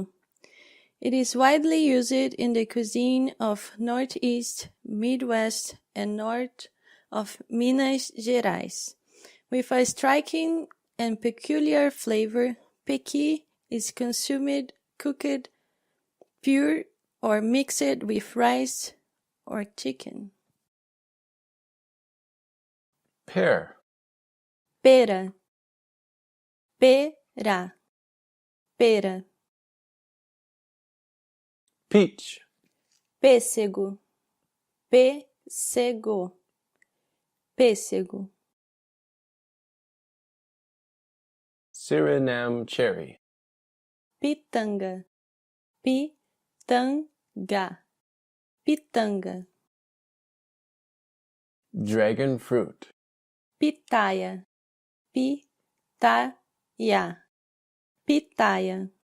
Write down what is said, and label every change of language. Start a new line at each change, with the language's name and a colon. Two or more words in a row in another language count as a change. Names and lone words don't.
English: It is widely used in the cuisine of Northeast, Midwest, and North of Minas Gerais. With a striking and peculiar flavor, pequi is consumed cooked, pure, or mixed with rice or chicken. Pear.
Portuguese: Pera, pera, pera.
English: Peach.
Portuguese: Pêssego, pêssego, pêssego.
English: Suriname cherry.
Portuguese: Pitanga, pitanga, pitanga.
English: Dragon fruit.
Portuguese: Pitaia, pitaia, pitaia.